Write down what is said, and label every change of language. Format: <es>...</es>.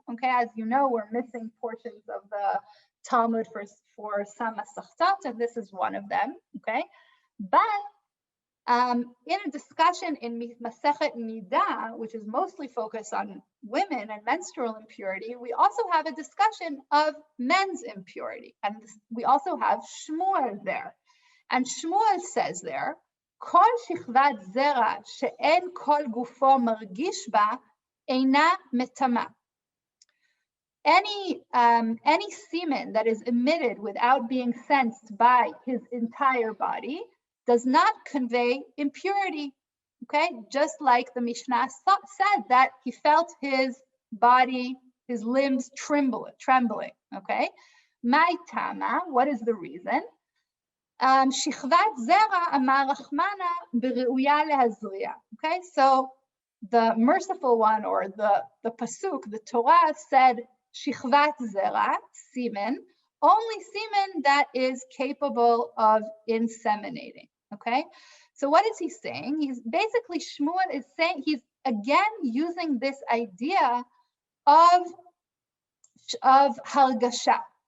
<en>Okay, as you know, we're missing portions of the Talmud for some Masechtot, and this is one of them. Okay, but in a discussion in Masechet Niddah, which is mostly focused on women and menstrual impurity, we also have a discussion of men's impurity, and we also have Shmuel there. And Shmuel says there,</en> <he>כל שכבת זרע שאין כל גופו מרגיש בה אינה מטמא.</he> <en>Any semen that is emitted without being sensed by his entire body does not convey impurity. Okay, just like the Mishnah said that he felt his body, his limbs trembling. Okay,</en> <arc>mai tama,</arc> <en>what is the reason?</en> <he>שכבת זרע אמר רחמנה בראויה להזריע.</he> <en>Okay, so the merciful one, or the pasuk, the Torah said שכבת זרע, semen, only semen that is capable of inseminating. Okay, so what is he saying? He's basically, Shmuel is saying, he's again using this idea of halakhah.</en>